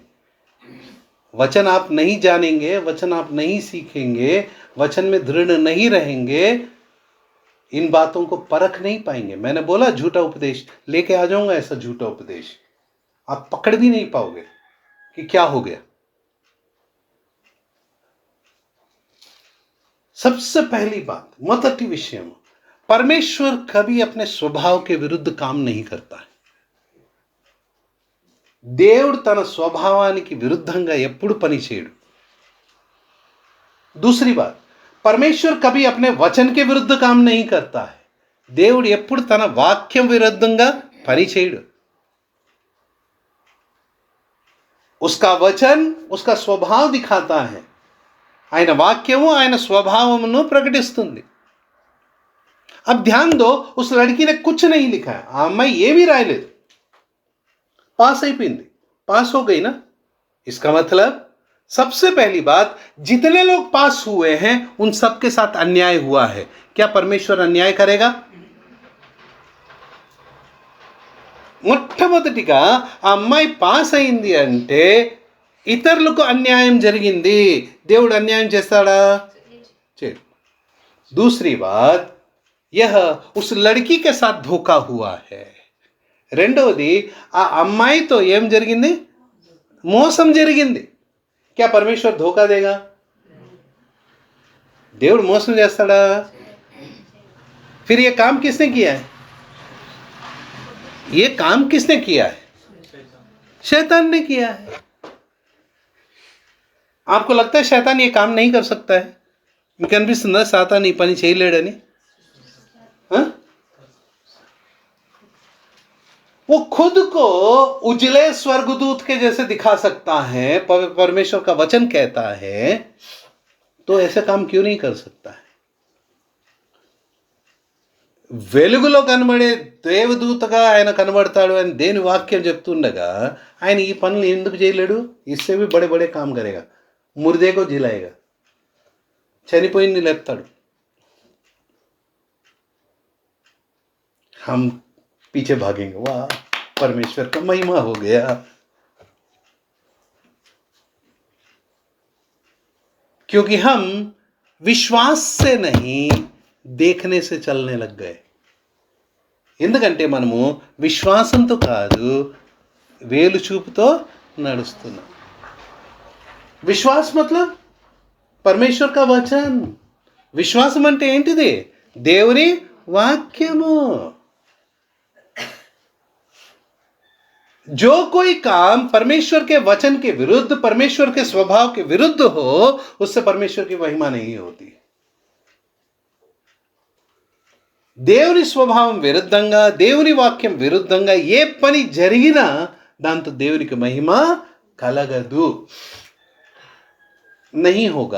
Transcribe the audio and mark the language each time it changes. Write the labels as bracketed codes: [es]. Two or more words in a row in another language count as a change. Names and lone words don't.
[hi] वचन आप नहीं जानेंगे, वचन आप नहीं सीखेंगे, वचन में दृढ़ नहीं रहेंगे, इन बातों को परख नहीं पाएंगे। मैंने बोला झूठा उपदेश लेके आ जाऊंगा, ऐसा झूठा उपदेश आप पकड़ भी नहीं पाओगे कि क्या हो गया। सबसे पहली बात, [te] మొదటి విషయం, [hi] परमेश्वर कभी अपने स्वभाव के विरुद्ध काम नहीं करता है। [te] దేవుడు తన స్వభావానికి విరుద్ధంగా ఎప్పుడు పని చేయడు। [hi] दूसरी बात, परमेश्वर कभी अपने वचन के विरुद्ध काम नहीं करता है। [te] దేవుడు ఎప్పుడు తన వాక్యం విరుద్ధంగా పని చేయడు। [hi] उसका वचन उसका स्वभाव दिखाता है। [te] ఆయన వాక్యము ఆయన స్వభావమును ప్రకటిస్తుంది। [hi] अब ध्यान दो, उस लड़की ने कुछ नहीं लिखा है, [te] ఆ అమ్మాయి ఏమీ రాయలేదు, [hi] पास అయిపోయింది, पास हो गई ना। इसका मतलब सबसे पहली बात, जितने लोग पास हुए हैं उन सब के साथ अन्याय हुआ है। क्या परमेश्वर अन्याय करेगा? [te] మొట్టమొదటిగా ఆ అమ్మాయి పాస్ అయింది అంటే ఇతరులకు అన్యాయం జరిగింది, దేవుడు అన్యాయం చేస్తాడా? చేయడు। [hi] दूसरी बात, यह उस लड़की के साथ धोखा हुआ है। [te] రెండవది, ఆ అమ్మాయితో ఏం జరిగింది? మోసం జరిగింది। [hi] क्या परमेश्वर धोखा देगा? [te] దేవుడు మోసం చేస్తాడా? [hi] फिर ये काम किसने किया है? ये काम किसने किया है? शैतान ने किया है। आपको लगता है शैतान ये काम नहीं कर सकता है? [te] మీకు అనిపిస్తుందా సాతాన్ ఈ పని చేయలేడని? [hi] वो खुद को उजले स्वर्गदूत के जैसे दिखा सकता है, परमेश्वर का वचन कहता है, तो ऐसे काम क्यों नहीं कर सकता है? [te] వెలుగులో కనబడే దేవదూతగా ఆయన కనబడతాడు అని దేని వాక్యం చెప్తుండగా ఆయన ఈ పనులు ఎందుకు చేయలేడు? [hi] ఇస్సే भी बड़े बड़े काम करेगा, मुर्दे को जिलाएगा, [te] చనిపోయింది లేపుతాడు। [hi] हम पीछे भागेंगे, वाह परमेश्वर का महिमा हो गया। क्योंकि हम विश्वास से नहीं देखने से चलने लग गए। [te] ఎందుకంటే మనము విశ్వాసంతో కాదు వేలు చూపుతో నడుస్తున్నాం। [hi] విశ్వాస్ मतलब परमेश्वर का वचन। [te] విశ్వాసం అంటే ఏంటిది? దేవుని వాక్యము। [hi] जो कोई काम परमेश्वर के वचन के विरुद्ध, परमेश्वर के स्वभाव के विरुद्ध हो, उससे परमेश्वर की महिमा नहीं होती। [te] దేవుని స్వభావం విరుద్ధంగా, దేవుని వాక్యం విరుద్ధంగా ఏ పని జరిగినా దాంతో దేవునికి మహిమ కలగదు, [hi] नहीं होगा।